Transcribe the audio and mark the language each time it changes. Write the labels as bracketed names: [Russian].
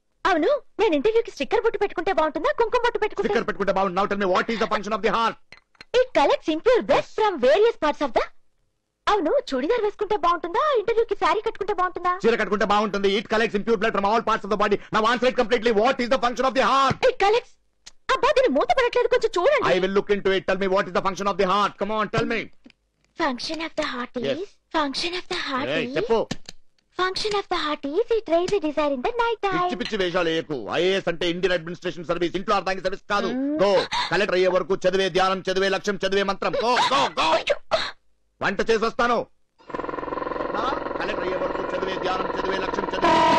[Telugu] అవును, నేను ఇంటర్వ్యూకి స్టిక్కర్ బొట్టు పెట్టుకుంటే బాగుంటుందా, కుంకుమ బొట్టు స్టిక్కర్ పెట్టుకుంటే బాగుంటుంది. [English] Now tell me what is the function of the heart? It collects impure blood from various parts of the. [Telugu] అవును, చూడిదార్ వేసుకుంటే బాగుంటుందా, ఇంటర్వ్యూకి శారీ కట్టుకుంటే బాగుంటుందా? చీర కట్టుకుంటే బాగుంటుంది. [English] It collects impure blood from all parts of the body. Now answer it completely. What is the function of the heart? It collects. [Telugu] అబ్బా, దీని మూత పడట్లేదు, కొంచెం చూడండి. [English] I will look into it. Tell me what is the function of the heart. Come on, tell me. Function of the heart is. Yes. Function of the heart Hey, is. [Telugu] చెప్పు. [English] Function of the heart is it raise a desire in the night time. [Telugu] పిచ్చి పిచ్చి వేషాలు ఏకు. IAS అంటే Indian administration service, ఇంట్లో అర్థానికి service కాదు. Go. Collector అయ్యే వరకు చదివే ధ్యానం, చదివే లక్ష్యం, చదివే మంత్రం. Go go go. వంట చేసి వస్తాను. కలెక్టర్ అయ్యే వరకు చదివే ధ్యానం, చదివే లక్ష్యం, చదివే.